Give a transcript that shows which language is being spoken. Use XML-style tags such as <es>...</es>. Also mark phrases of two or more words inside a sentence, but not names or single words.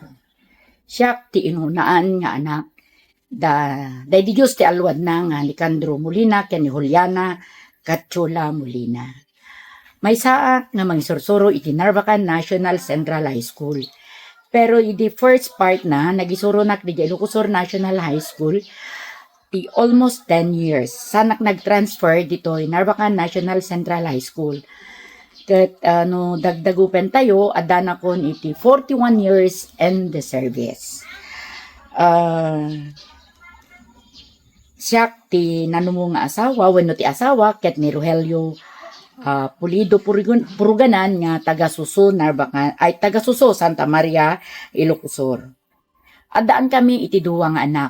<ilo>Siyak ti inunaan nga anak, day di Diyos ti alwad na nga ni Candro Molina ken ni Juliana Katchula Molina. May saak nga mangisursuro iti Narvacan National Central High School. Pero iti</ilo> <en>first part</en> <ilo>na, nagisuro nak di Ilocos Sur National High School, ti</ilo> <en>almost 10 years.</en> <ilo>Sanak nag-transfer dito Narvacan National Central High School. Kat dagdagupen tayo, adana kon iti 41</ilo> <en>years in the service.</en> <ilo>Siyak ti nanumo nga asawa, wenno ti asawa, ket ni Rogelio Pulido Puruganan nga taga-Suso, Narvacan, ay taga-Suso, Santa Maria, Ilocos Sur. Adaan kami iti duwa nga anak.</ilo>